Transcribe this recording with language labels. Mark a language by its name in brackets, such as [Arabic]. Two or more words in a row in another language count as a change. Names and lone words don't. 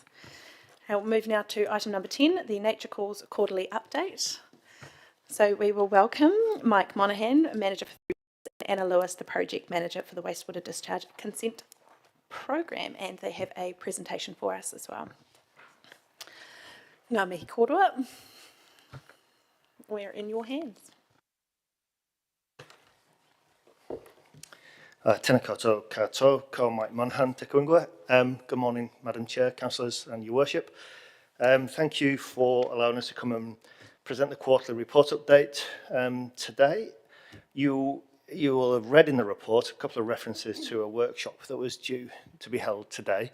[English] We'll move now to item number 10, the Nature Calls Quarterly Update. So we will welcome Mike Monaghan, Manager for and Anna Lewis, the Project Manager for the Wastewater Discharge Consent Program, and they have a presentation for us as well. [Māori] Ngā mihi korua, [English] we're in your hands. [Māori] Tēnā koutou katoa, ko Mike Monaghan te kuingua. [English] Good morning, Madam Chair, Councillors and Your Worship. Thank you for allowing us to come and present the quarterly report update today. You will have read in the report a couple of references to a workshop that was due to be held today.